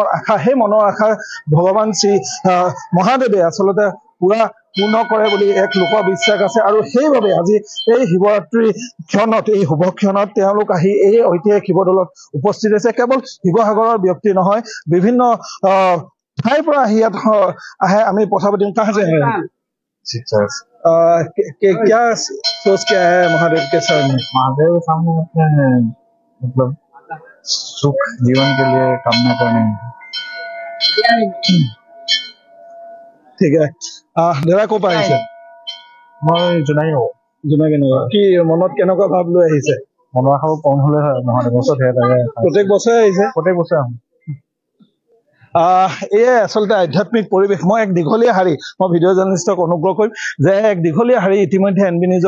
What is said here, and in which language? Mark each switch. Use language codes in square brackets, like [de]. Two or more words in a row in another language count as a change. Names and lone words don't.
[as] আশা সেই মনৰ আশা ভগৱান শ্ৰী মহাদেৱে আচলতে পুৰা পূৰ্ণ কৰে বুলি এক লোকবিশ্বাস আছে আৰু সেইবাবে আজি এই শিৱৰাত্ৰি ক্ষণত এই শুভ ক্ষণত তেওঁলোক আহি এই ঐতিহাসিক শিৱদৌলত উপস্থিত হৈছে কেৱল শিৱসাগৰৰ ব্যক্তি নহয় বিভিন্ন ঠাইৰ পৰা আহি ইয়াত আহে আমি কথা পাতিম [hi] कहाँ से है क्या सोच क्या है महादेव के सामने महादेव के सामने मतलब सुख जीवन के लिए कामना करने ठीक है [as] দাদা ক'ৰ পৰা আহিছে মই জোনাই কি মনত কেনেকুৱা ভাৱ লৈ আহিছে মনৰ আশাও কম হলে হয় নহয় বছৰ প্ৰত্যেক বছৰে আহিছে প্ৰত্যেক বছৰে আহোঁ এয়াই আচলতে আধ্যাত্মিক পৰিৱেশ মই এক দীঘলীয়া শাৰী মই [en] video journalistক [as] অনুগ্ৰহ কৰিম যে এক দীঘলীয়া শাৰী ইতিমধ্যে এনবি নিউজৰ